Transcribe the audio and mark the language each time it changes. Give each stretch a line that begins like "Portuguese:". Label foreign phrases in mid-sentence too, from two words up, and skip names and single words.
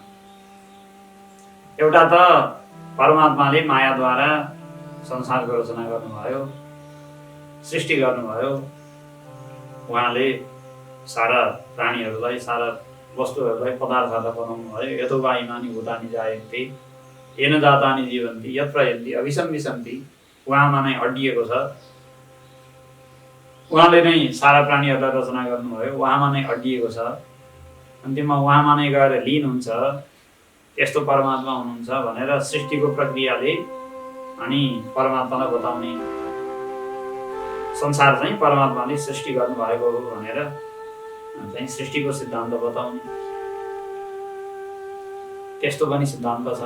Nepali: एउटा त परमात्माले मायाद्वारा संसारको रचना गर्नुभयो, सृष्टि गर्नुभयो। उहाँले सारा प्राणीहरूलाई, सारा वस्तुहरूलाई, पदार्थहरूलाई बनाउनु भयो।
Sanskrit: यतो वा इमानि भूतानि जायन्ते येन जातानि जीवन्ति यत्र यन्ति अभिसम विसन्ति।
Nepali: उहाँमा नै अड्डिएको छ, उहाँले नै सारा प्राणीहरूलाई रचना गर्नुभयो, उहाँमा नै अड्डिएको छ। अन्तिममा उहाँमा नै गएर लीन हुन्छ, यस्तो परमात्मा हुनुहुन्छ भनेर सृष्टिको प्रक्रियाले अनि परमात्मालाई बताउने, संसार चाहिँ परमात्माले सृष्टि गर्नुभएको हो भनेर चाहिँ सृष्टिको सिद्धान्त बताउने, त्यस्तो पनि सिद्धान्त छ।